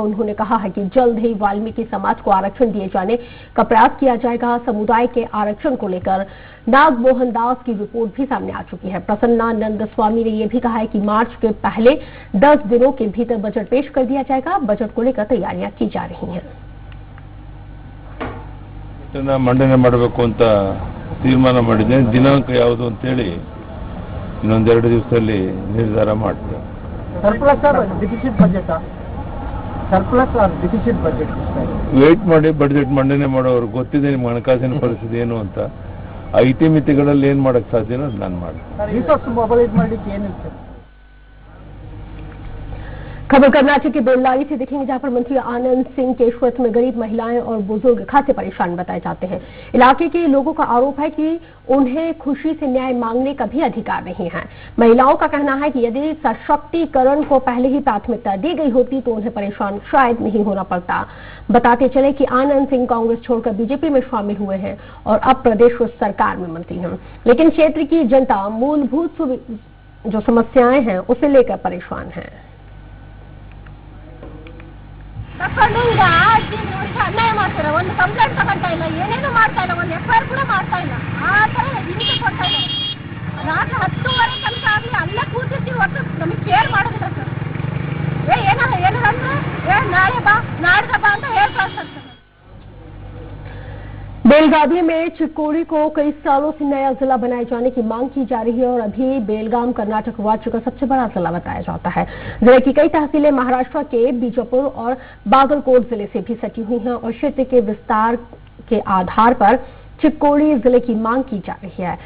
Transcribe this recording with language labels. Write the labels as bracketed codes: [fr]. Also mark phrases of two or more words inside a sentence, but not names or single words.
[hi] उन्होंने कहा है कि जल्द ही वाल्मीकि समाज को आरक्षण दिए जाने का प्रयास किया जाएगा। समुदाय के आरक्षण को लेकर नागमोहन दास की रिपोर्ट भी सामने आ चुकी है। प्रसन्नानंद स्वामी ने यह भी कहा है कि मार्च के पहले 10 दिनों के भीतर बजट पेश कर दिया जाएगा। बजट को लेकर तैयारियां की जा रही हैं। [kn] ಮಂಡನೆ ಮಾಡಬೇಕು ಅಂತ ತೀರ್ಮಾನ ಮಾಡಿದೆ। ದಿನಾಂಕ ಯಾವುದು ಅಂತ ಹೇಳಿ ಇನ್ನೊಂದೆರಡು ದಿವಸದಲ್ಲಿ ನಿರ್ಧಾರ ಮಾಡ್ತೇವೆ। ವೇಟ್ ಮಾಡಿ ಬಜೆಟ್ ಮಂಡನೆ ಮಾಡೋರು ಗೊತ್ತಿದೆ ನಿಮ್ಗೆ ಹಣಕಾಸಿನ ಪರಿಸ್ಥಿತಿ ಏನು ಅಂತ। ಆ ಇತಿಮಿತಿಗಳಲ್ಲಿ ಏನ್ ಮಾಡಕ್ ಸಾಧ್ಯನೋ ಅದು ನಾನು ಮಾಡ್ತೀನಿ। [hi] खबर कर्नाटक के बेल्लारी से दिखेंगे, जहां पर मंत्री आनंद सिंह के क्षेत्र में गरीब महिलाएं और बुजुर्ग खासे परेशान बताए जाते हैं। इलाके के लोगों का आरोप है कि उन्हें खुशी से न्याय मांगने का भी अधिकार नहीं है। महिलाओं का कहना है कि यदि सशक्तिकरण को पहले ही प्राथमिकता दी गई होती तो उन्हें परेशान शायद नहीं होना पड़ता। बताते चले कि आनंद सिंह कांग्रेस छोड़कर बीजेपी में शामिल हुए हैं और अब प्रदेश सरकार में मंत्री हैं, लेकिन क्षेत्र की जनता मूलभूत जो समस्याएं हैं उसे लेकर परेशान है। [kn] ತಕೊಂಡು ಈಗ 15 ವರ್ಷ ಅನ್ಯಾಯ ಮಾಡ್ತಾರೆ. ಒಂದು ಕಂಪ್ಲೇಂಟ್ ತಗೊಂತಾ ಇಲ್ಲ, ಏನೇನು ಮಾಡ್ತಾ ಇಲ್ಲ, ಒಂದು ಎಫ್ಐಆರ್ ಕೂಡ ಮಾಡ್ತಾ ಇಲ್ಲ. ಆ ಥರ ಹಿಂಸೆ ಕೊಡ್ತಾ ಇಲ್ಲ. ರಾತ್ರಿ 10:30 ತನಕ ಆಗಲಿ ಅಲ್ಲೇ ಕೂತಿರ್ತೀವಿ, ಹೊತ್ತು ನಮಗೆ ಕೇರ್ ಮಾಡೋದಿಲ್ಲ ಸರ್. ಏನಂದ್ರೆ ನಾಳೆ ಬಾ ನಾಡ್ದ ಬಾ ಅಂತ ಹೇಳ್ತಾರೆ ಸರ್. [hi] बेलगावी में चिक्कोड़ी को कई सालों से नया जिला बनाए जाने की मांग की जा रही है और अभी बेलगाम कर्नाटक राज्य का सबसे बड़ा जिला बताया जाता है। जिले की कई तहसीलें महाराष्ट्र के बीजापुर और बागलकोट जिले से भी सटी हुई हैं और क्षेत्र के विस्तार के आधार पर चिक्कोड़ी जिले की मांग की जा रही है।